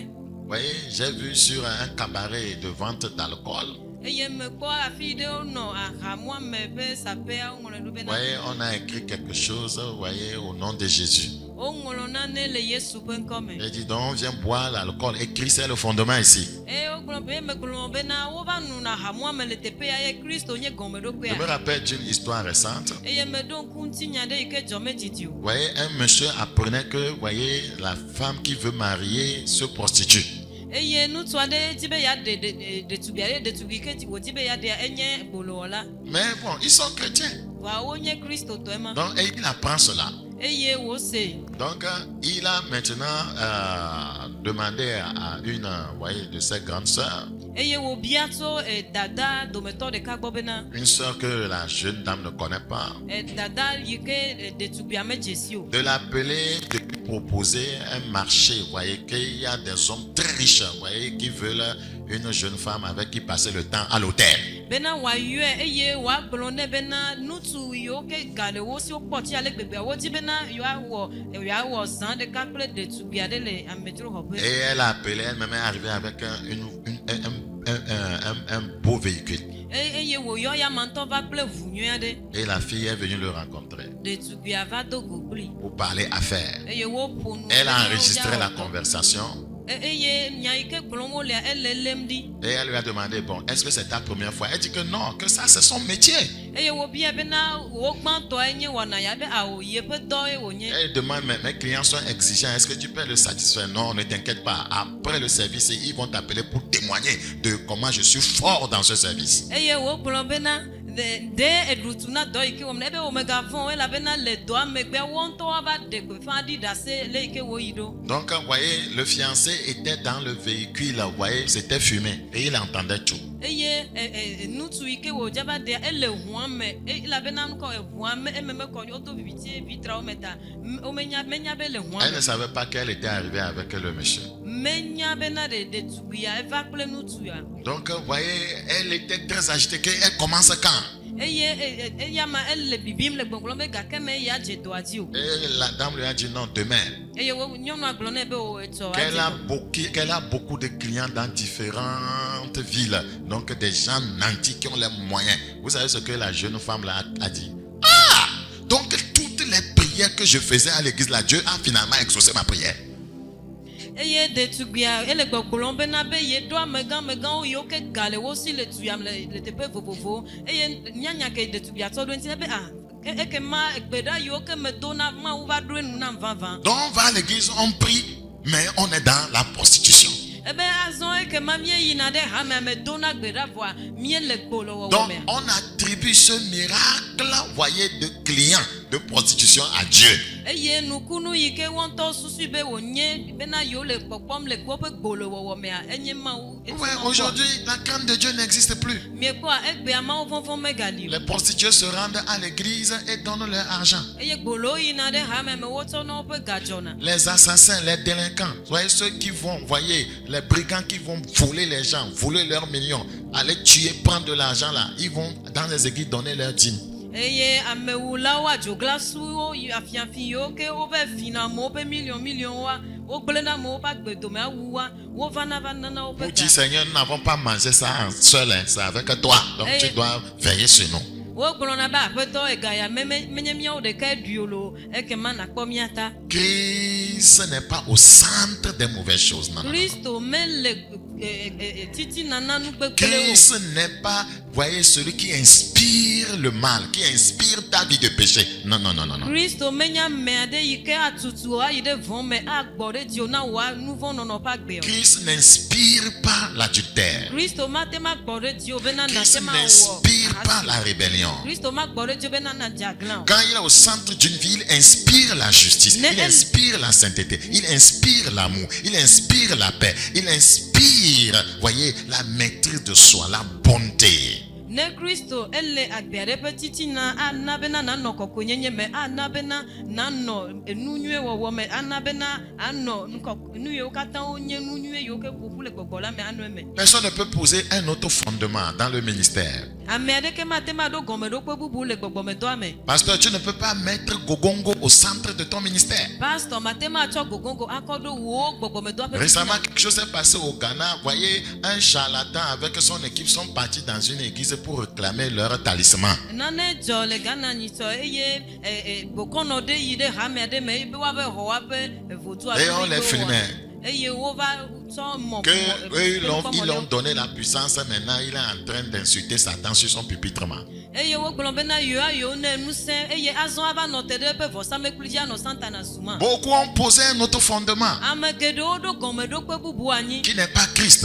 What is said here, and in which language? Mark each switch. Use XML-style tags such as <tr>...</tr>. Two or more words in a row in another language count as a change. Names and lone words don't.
<fr>Vous voyez, j'ai vu sur un cabaret de vente d'alcool.</fr> <ee>eye mekpɔ afi ɖe wonɔ ahamua me ƒe sapea woŋlɔ ɖo</ee> <fr>Vous</fr> <ee>bena</ee> <fr>voyez, on a écrit quelque chose, vous voyez, au nom de Jésus.</fr> <ee>woŋlɔ nane le yesu ƒe ŋkɔ me</ee> <fr>J'ai dit, donc, viens boire l'alcool. Et Christ est le fondement ici.</fr> <ee>eye wogblɔ be megblɔ bena wova nuna ahamua me le teƒe ya ye kristo nye</ee> <fr>Je me</fr> <ee>gɔmeɖokpea</ee> <fr>rappelle d'une histoire récente.</fr> <ee>eye meɖo ŋku ŋutinya ɖe yi ke dzɔ medidi o</ee> <fr>Vous voyez, un monsieur apprenait que, vous voyez, la femme qui veut marier se prostitue.</fr> <ee>eye nutu aɖe di be ya ɖetugbi aɖe ɖetugbi ke wòdi be ya ɖea enye gbolowɔla.</ee> <fr>Mais bon, ils sont chrétiens.</fr> <ee>Vɔa wonye kristotɔe ma.</ee> <fr>Donc, et il apprend cela.</fr> <ee>Eye wòse.</ee> <fr>Donc, il a maintenant demandé à une de ses grandes sœurs,</fr> <ee>Eye wòbia tso dada dometɔ ɖeka gbɔ bena.</ee> <fr>une sœur que la jeune dame ne connaît pas,</fr> <ee>Dada yi ke ɖetugbia medze si o.</ee> <fr>de l'appeler, de lui proposer un marché. Vous voyez qu'il y a des hommes très riches, vous voyez, qui veulent une jeune femme avec qui passer le temps à l'hôtel.</fr> <ee>Bena wòayɔe eye wòagblɔ nɛ bena ŋutsu yiwo ke ga le wo si wokpɔti ale gbegbe wodi bena yewoawɔ zã ɖeka kple ɖetugbi aɖe le amedzroxɔƒe.</ee> <fr>Et elle a appelé, elle-même est arrivée avec un beau véhicule.</fr> <ee>Eye wòyɔ ya mantɔ va kple ʋu nyui aɖe.</ee> <fr>Et la fille est venue le rencontrer</fr> <ee>Ɖetugbia va do go kpli.</ee> <fr>pour parler affaires.</fr> <ee>Eye woƒo nu.</ee> <fr>Elle a enregistré la conversation.</fr> <ee>Eye nya yi ke gblɔm wolea ele lém ɖi.</ee> <fr>Et elle lui a demandé, bon, est-ce que c'est ta première fois? Elle dit que non, que ça c'est son métier.</fr> <ee>Eye wòbia bena wo gbãtɔe nye wɔna ya be awo yeƒe dɔe wònye.</ee> <fr>Elle demande, mais mes clients sont exigeants, est-ce que tu peux le satisfaire? Non, ne t'inquiète pas. Après le service, ils vont t'appeler pour témoigner de comment je suis fort dans ce service.</fr> <ee>Eye wògblɔ bena de eɖutu na dɔ yi ke wɔm na ebe wòmegavɔ̃ elabena le dɔa megbe wo ŋutɔ woava ɖe gbeƒã ɖi ɖase le yi ke wòyi ɖo.</ee> <fr>Donc, vous voyez, le fiancé était dans le véhicule, vous voyez, c'était fumé et il entendait tout.</fr> <ee>Eye ŋutsu yi ke wòdza va ɖea ele ʋua me elabena nukɔ ʋua me ememe kɔ wodo viviti vitrawo me ta menya be le ʋua</ee> <fr>Elle ne</fr> <ee>me.</ee> <fr>savait pas qu'elle était arrivée avec le monsieur.</fr> <ee>Menya bena ɖetugbia eva kple ŋutsu ya.</ee> <fr>Donc, vous voyez, elle était très agitée. Elle commence quand?</fr> <ee>Eye eyama ele bibim le gbɔgblɔm be gake me ya dze dɔa dzi o.</ee> <fr>Et la dame lui a dit non, demain.</fr> <ee>Eye nyɔnua gblɔ nɛ be o etsɔ</ee> <fr>Qu'elle a beaucoup de clients dans différentes villes. Donc, des gens nantis qui ont les moyens. Vous savez ce que la jeune femme là a dit? Ah! Donc, toutes les prières que je faisais à l'église là, Dieu a finalement exaucé ma prière.</fr> <ee>Eye ɖetugbia ele gbɔgblɔm bena be ye ɖo amegãmegãwo yiwo ke ga le wo si le tuyam le teƒe vovovowo eye nyanya ke ɖetugbia tsɔ ɖo ŋuti be ekema gbeɖa yiwo ke medo na Mawu va ɖo enu nam vavã.</ee> <fr>Donc, on va à l'église, on prie, mais on est dans la prostitution.</fr> <ee>Ebe azɔ ekema míeyina ɖe hame me do na gbeɖa vɔa míele gbolowɔwɔ</ee> <fr>Donc,</fr> <ee>mea.</ee> <fr>on attribue ce miracle, voyez, de clients de prostitution à Dieu.</fr> <ee>Eye nukunu yi ke wo ŋutɔ susu be wònye bena yiwo le kpɔkpɔm le woƒe gbolowɔwɔ mea enye Mawu.</ee> <fr>Ouais, aujourd'hui, la crainte de Dieu n'existe plus.</fr> <ee>Miekpɔa egbea Mawu vɔvɔ̃ megali o.</ee> <fr>Les prostituées se rendent à l'église et donnent leur argent.</fr> <ee>Eye gbolo yina ɖe hame me wotsɔ na woƒe ga dzɔna.</ee> <fr>Les assassins, les délinquants, voyez ceux qui vont, voyez, les brigands qui vont voler les gens, voler leurs millions, aller tuer, prendre de l'argent là, ils vont dans les églises donner leur dîme.</fr> <ee>Eye amewulawo adzoglassuwo afiafi yiwo ke wova fina amewo ƒe million wogblẽ na amewo ƒe agbedome awuwa wovana va nana</ee> <fr>Vous</fr> <ee>woƒe</ee> <fr>dites,</fr> <ee>ga.</ee> <fr>Seigneur, nous n'avons pas mangé ça en seul, hein, c'est avec toi. Donc tu dois veiller sur nous.</fr> <ee>Wogblɔna be aƒetɔ ega ya menye míawo ɖeka ɖui o lo ekema nakpɔ mía ta.</ee> <fr>Christ n'est pas au centre des mauvaises choses. Non, non, non.</fr> <ee>Kristo mele titina na nugbegble o.</ee> <fr>Christ n'est pas, voyez, celui qui inspire le mal, qui inspire ta vie de péché. Non, non, non, non, non.</fr> <ee>Kristo menye ame aɖe yi ke atutu o ayi ɖe vɔ me agbɔ ɖe dzi o na wòa nu vɔ nɔnɔ ƒe agbe o.</ee> <fr>Christ n'inspire pas l'adultère.</fr> <ee>Kristo mate ma gbɔ ɖe dzi o bena</ee> <fr>Christ</fr> <ee>nate ma</ee> <fr>n'inspire pas</fr> <ee>wɔ.</ee> <fr>la rébellion.</fr> <ee>Kristo ma gbɔ ɖe dzi o bena nadze agla o.</ee> <fr>Quand il est au centre d'une vie, il inspire la justice, il inspire la sainteté, il inspire l'amour, il inspire la paix, il inspire, voyez, la maîtrise de soi, la bonté.</fr> <ee>Ne Kristo ele agbea ɖe ƒe titina ana bena nanɔ kɔkɔenyenye me, ana bena nanɔ enu nyuie wɔwɔ me, ana bena anɔ nu yiwo katã wonye nu nyuie yiwo ke ƒoƒu le gbɔgbɔ la me anɔ eme.</ee> <fr>Personne ne peut poser un autre fondement dans le ministère.</fr> <ee>Ame aɖeke mate ma ɖo gɔmeɖokpe bubu le gbɔgbɔmedɔa me.</ee> <fr>Pasteur, tu ne peux pas mettre Gogongo au centre de ton ministère.</fr> <ee>Pasteur mate ma tsɔ gogongo akɔ ɖo wo gbɔgbɔmedɔa ƒe</ee> <fr>Récemment,</fr> <ee>titina.</ee> <fr>quelque chose s'est passé au Ghana. Voyez, un charlatan avec son équipe sont partis dans une église pour réclamer leur talisman.</fr> <ee>Nane dzɔ le Ghana nyitsɔ eye bokɔnɔ ɖe yi ɖe hame aɖe me be woava xɔ woaƒe vodua.</ee> <fr>Et on les filmait.</fr> <ee>Eye wova</ee> <fr>Que eux, ils l'ont donné la puissance, maintenant il est en train d'insulter Satan sur son pupitre. Beaucoup ont posé un autre fondement qui n'est pas Christ.</fr>